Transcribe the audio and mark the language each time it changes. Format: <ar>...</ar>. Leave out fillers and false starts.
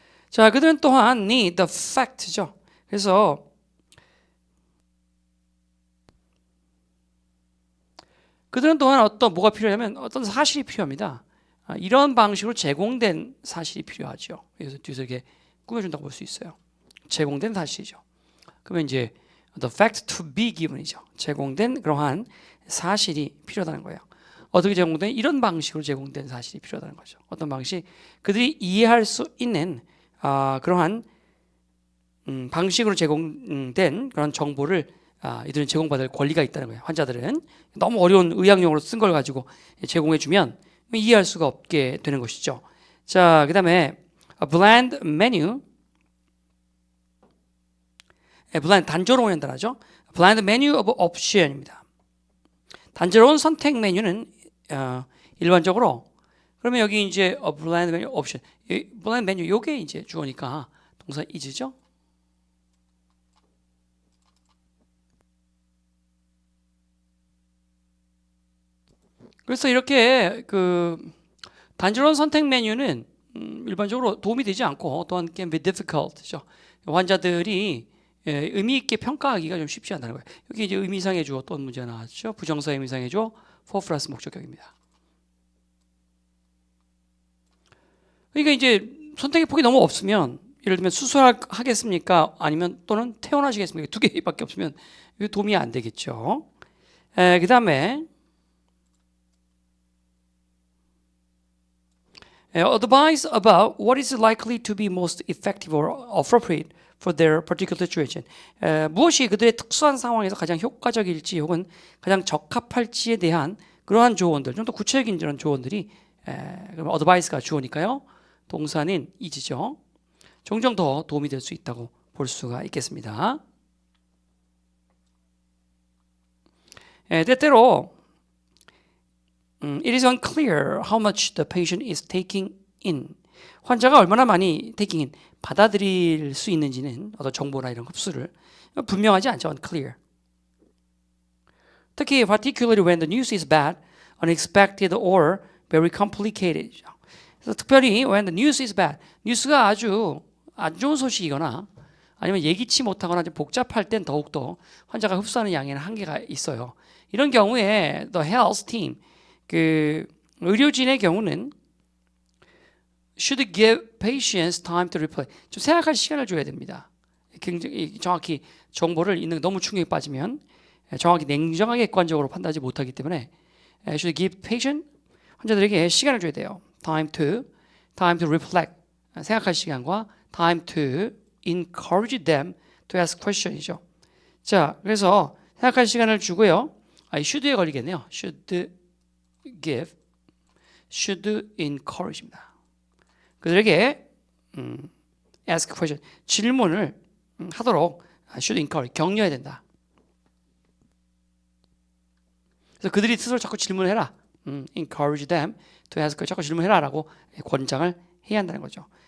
<ko>자, 그들은 또한</ko> <en>need the fact</en> <ko>죠. 그래서 그들은 또한 어떤 뭐가 필요하냐면 어떤 사실이 필요합니다. 이런 방식으로 제공된 사실이 필요하죠. 그래서 뒤에서 이렇게 꾸며준다고 볼 수 있어요. 제공된 사실이죠. 그러면 이제</ko> <en>the fact to be given이죠.</en> <ko>제공된 그러한 사실이 필요하다는 거예요. 어떻게 제공된? 이런 방식으로 제공된 사실이 필요하다는 거죠. 어떤 방식? 그들이 이해할 수 있는 그러한 방식으로 제공된 그런 정보를 이들은 제공받을 권리가 있다는 거예요. 환자들은 너무 어려운 의학용어로 쓴 걸 가지고 제공해주면 이해할 수가 없게 되는 것이죠. 자, 그 다음에 bland menu, bland 단조로운 단어죠.</ko> <en>bland menu of option입니다.</en> <ko>단조로운 선택 메뉴는 일반적으로 그러면 여기 이제</ko> <en>bland menu option,</en> <ko>bland menu 요게 이제 주어니까 동사 is죠. 그래서 이렇게 그 단조로운 선택 메뉴는 일반적으로 도움이 되지 않고 또한</ko> <en>can be difficult</en> <ko>죠. 환자들이 의미 있게 평가하기가 좀 쉽지 않다는 거예요. 여기 이제 의미상의 주어 또 문제가 나왔죠. 부정사 의미상의 주어 for 플러스 목적격입니다. 그러니까 이제 선택의 폭이 너무 없으면 예를 들면 수술하겠습니까? 아니면 또는 퇴원하시겠습니까? 두 개밖에 없으면 이거 도움이 안 되겠죠. 그 다음에</ko> <en>advise about what is likely to be most effective or appropriate for their particular situation.</en> <ko>무엇이 그들의 특수한 상황에서 가장 효과적일지 혹은 가장 적합할지에 대한 그러한 조언들, 좀 더 구체적인 그런 조언들이 그럼 advice가 주어니까요. 동사는 is죠. 종종 더 도움이 될 수 있다고 볼 수가 있겠습니다. 때때로</ko> <en>it is unclear how much the patient is taking in.</en> <ko>환자가 얼마나 많이</ko> <en>taking in,</en> <ko>받아들일 수 있는지는 어떤 정보나 이런 흡수를 분명하지 않죠.</ko> <en>unclear.</en> <ko>특히</ko> <en>particularly when the news is bad, unexpected or very complicated.</en> <ko>그래서 특별히</ko> <en>when the news is bad,</en> <ko>뉴스가 아주 안 좋은 소식이거나 아니면 예기치 못하거나 좀 복잡할 땐 더욱더 환자가 흡수하는 양에는 한계가 있어요. 이런 경우에</ko> <en>the health team,</en> <ko>그 의료진의 경우는</ko> <en>should give patients time to reply.</en> <ko>좀 생각할 시간을 줘야 됩니다. 굉장히 정확히 정보를 읽는 너무 충격에 빠지면 정확히 냉정하게 객관적으로 판단하지 못하기 때문에</ko> <en>should give patient,</en> <ko>환자들에게 시간을 줘야 돼요.</ko> <en>time to reflect,</en> <ko>생각할 시간과</ko> <en>time to encourage them to ask question이죠.</en> <ko>자, 그래서 생각할 시간을 주고요. should에 걸리겠네요.</ko> <en>should give, should encourage입니다.</en> <ko>그들에게</ko> <en>ask question,</en> <ko>질문을 하도록</ko> <en>should encourage,</en> <ko>격려해야 된다. 그래서 그들이 스스로 자꾸 질문해라.</ko> <en>encourage them to ask,</en> <ko>자꾸 질문해라라고 권장을 해야 한다는 거죠.</ko>